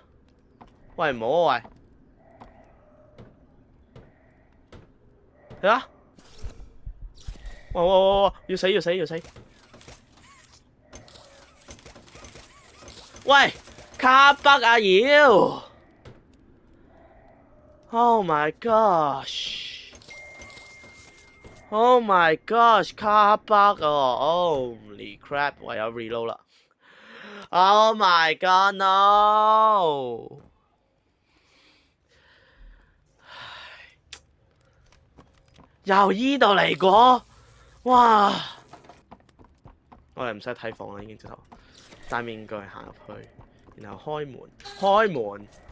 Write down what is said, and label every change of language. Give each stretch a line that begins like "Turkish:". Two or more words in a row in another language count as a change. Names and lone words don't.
Cantonese: 喂，唔好啊喂！睇下，喂，要死！喂，卡北啊妖 ！
English: Oh my gosh！
Cantonese: 卡北啊 ！
English: Holy crap！
Cantonese: 唯有 reload 啦 ！
English: Oh my god no！
Cantonese: 由依度嚟過，哇！我哋唔使睇房啦，已經直頭戴面具行入去，然後開門。